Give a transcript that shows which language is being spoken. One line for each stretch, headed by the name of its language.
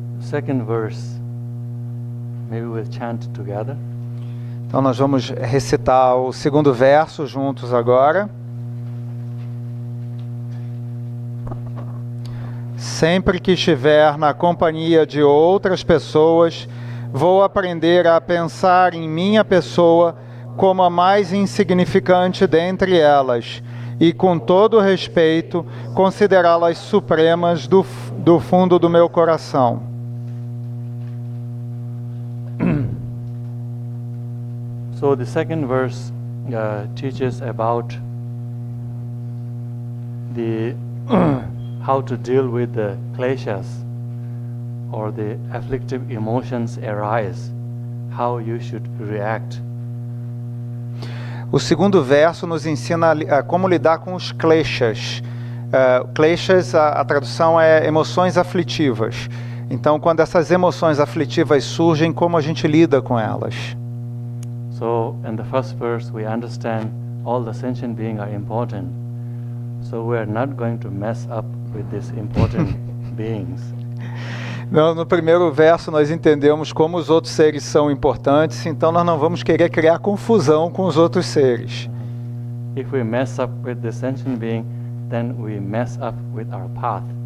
English: second verse, maybe we'll chant together.
Portuguese: Então nós vamos recitar o segundo verso juntos agora. Sempre que estiver na companhia de outras pessoas, vou aprender a pensar em minha pessoa como a mais insignificante dentre elas e, com todo respeito, considerá-las supremas do fundo do meu coração.
English: So the second verse teaches about the how to deal with the kleshas or the afflictive emotions arise, how you should react.
Portuguese: O segundo verso nos ensina a como lidar com os kleshas. Kleshas, a tradução é emoções aflitivas. Então, quando essas emoções aflitivas surgem, como a gente lida com elas?
English: So, in the first verse, we understand all the sentient beings are important. So, we are not going to mess up with these important beings.
Portuguese: No primeiro verso, nós entendemos como os outros seres são importantes, então nós não vamos querer criar confusão com os outros seres.
English: If we mess up with the sentient being, then we mess up with our path.